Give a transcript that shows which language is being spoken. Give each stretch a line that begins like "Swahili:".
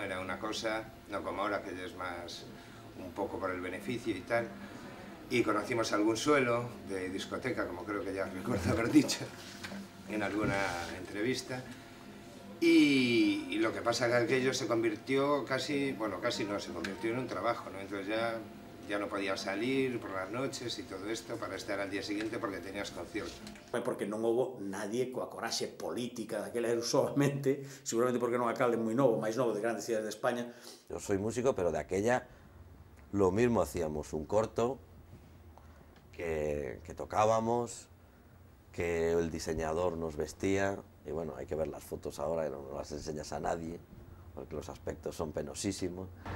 Spanish: Era una cosa, no como ahora que ya es más un poco por el beneficio y tal, y conocimos algún suelo de discoteca, como creo que ya recuerdo haber dicho en alguna entrevista. Y lo que pasa es que aquello se convirtió casi, bueno, casi no, se convirtió en un trabajo, ¿no? Entonces ya no podías salir por las noches y todo esto para estar al día siguiente porque tenías concierto.
Galician: Porque non houbo nadie coa coraxe política daquela, era solamente, seguramente porque era un alcalde moi novo, máis novo de grandes cidades de España.
Spanish: Yo soy músico, pero de aquella lo mismo hacíamos un corto que tocábamos, que el diseñador nos vestía, y bueno, hay que ver las fotos ahora y no las enseñas a nadie, porque los aspectos son penosísimos.